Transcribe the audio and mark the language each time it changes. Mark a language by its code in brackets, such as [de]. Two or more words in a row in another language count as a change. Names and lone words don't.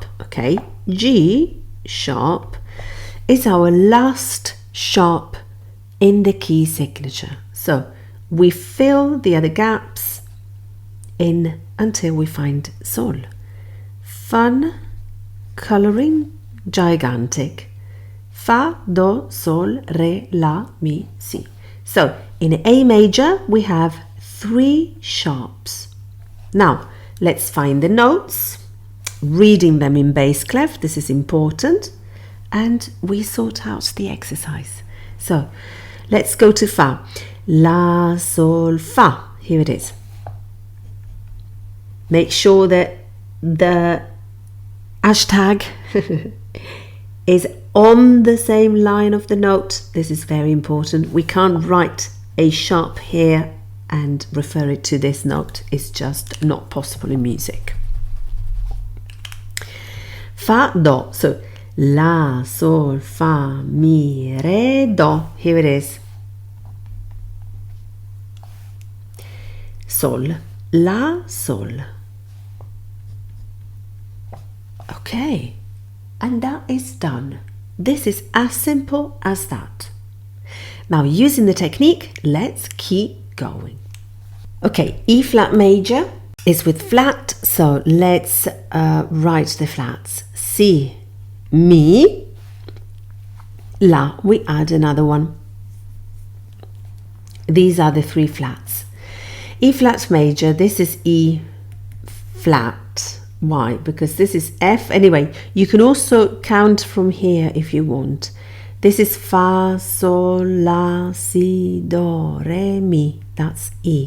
[en] Okay, G sharp is our last sharp in the key signature. So we fill the other gaps in until we find Sol. Fun, coloring, gigantic. Fa, do, sol, re, la, mi, si. So in A major, we have 3 sharps. Now, let's find the notes, reading them in bass clef. This is important. And we sort out the exercise. So let's go to Fa. La, sol, fa. Here it is. Make sure that the hashtag is on the same line of the note. This is very important. We can't write a sharp here and refer it to this note. It's just not possible in music. Fa, do. So la, sol, fa, mi, re, do. Here it is. Sol, la, sol. Okay, and that is done. This is as simple as that. Now, using the technique, let's keep going. Okay, E flat major is with flat, so let's write the flats. Si, mi, la, we add another one. These are the 3 flats. E flat major, this is E flat. Why? Because this is F. Anyway, you can also count from here if you want. This is Fa, Sol, La, Si, Do, Re, Mi. That's E.